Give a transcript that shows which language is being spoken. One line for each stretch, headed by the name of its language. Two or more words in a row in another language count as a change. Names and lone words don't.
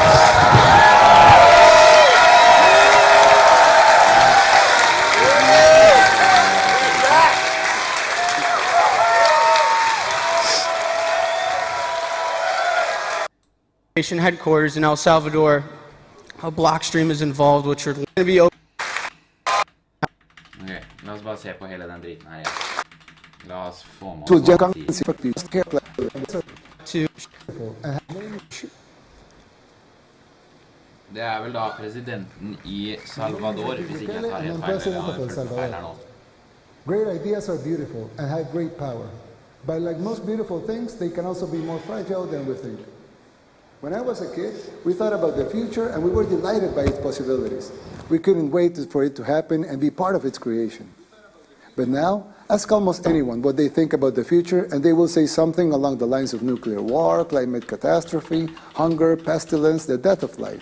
English: Headquarters in El Salvador, a Blockstream is involved, which are going to be open.
Norwegian: Ok, la oss bare se på hele den driten her igjen. La oss få med To oss hva han sier. Det vel da presidenten I Salvador, hvis ikke jeg tar helt feil, eller han har feil her nå.
English: Great ideas are beautiful and have great power. But like most beautiful things, they can also be more fragile than we think. When I was a kid, we thought about the future and we were delighted by its possibilities. We couldn't wait for it to happen and be part of its creation. But now, ask almost anyone what they think about the future and they will say something along the lines of nuclear war, climate catastrophe, hunger, pestilence, the death of life.